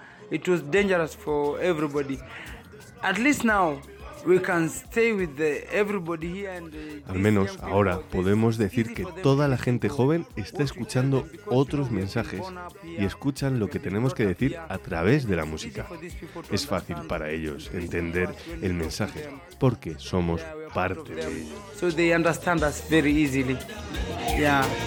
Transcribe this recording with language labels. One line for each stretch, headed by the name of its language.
English: It was dangerous for everybody. At least now we can stay with everybody here and
Spanish: al menos ahora podemos decir que toda la gente joven está escuchando otros mensajes y escuchan lo que tenemos que decir a través de la música. Es fácil para ellos entender el mensaje porque somos parte de ellos.
English: So they understand us very easily. Yeah.